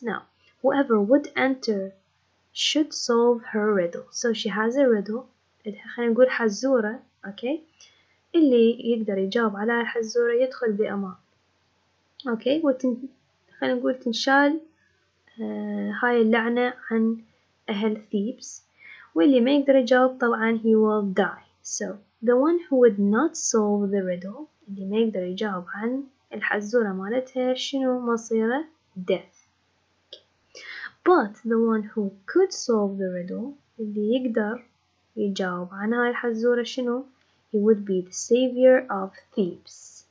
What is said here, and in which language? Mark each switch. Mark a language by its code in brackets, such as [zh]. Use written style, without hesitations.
[en] Now, whoever would enter should solve her riddle. So she has a riddle. [ar] خلينا نقول حزورة. Okay, اللي يقدر يجاوب على الحزورة يدخل بأمان. Okay, خلينا نقول تنشال هاي اللعنة عن أهل Thebes، واللي ما يقدر يجاوب طبعا [en] he will die. So the one who would not solve the riddle، [ar] اللي ما يقدر يجاوب عن الحزورة مالتها، شنو مصيره؟ death. [en] But the one who could solve the riddle، [ar] اللي يقدر يجاوب عن هاي الحزورة، شنو؟ [en] he would be the savior of Thebes.